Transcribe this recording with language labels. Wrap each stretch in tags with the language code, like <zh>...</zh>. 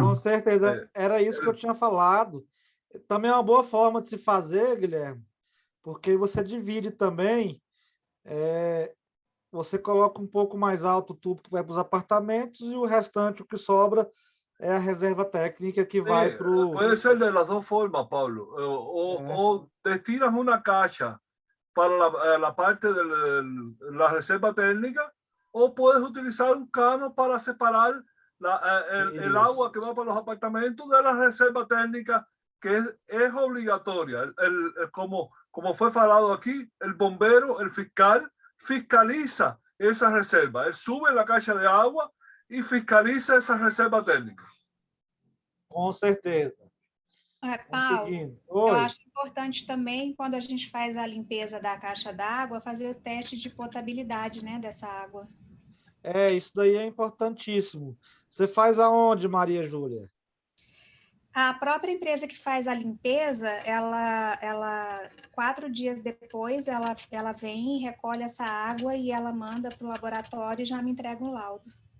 <pt>Com certeza, era isso que eu tinha falado. Também é uma boa forma de se fazer, Guilherme, porque você divide também, você coloca um pouco mais alto o tubo que vai para os apartamentos e o restante, o que sobra, é a reserva técnica que vai para o...</pt> <es>Pode ser de las dos formas, Paulo. O destinas una caixa para la parte de la reserva técnica o puedes utilizar un cano para separar el agua que va para los apartamentos de la reserva técnica, que es obligatoria. Como fue falado aquí, el bombero, el fiscal, fiscaliza esa reserva. Él sube la caixa de agua y fiscaliza esa reserva técnica.</es> <pt>Com certeza. Paulo, eu acho importante também, quando a gente faz a limpeza da caixa d'água, fazer o teste de potabilidade, né, dessa água. Isso daí é importantíssimo. Você faz aonde, Maria Júlia? A própria empresa que faz a limpeza, ela 4 dias depois, ela vem, recolhe essa água e ela manda para o laboratório e já me entrega um laudo.</pt>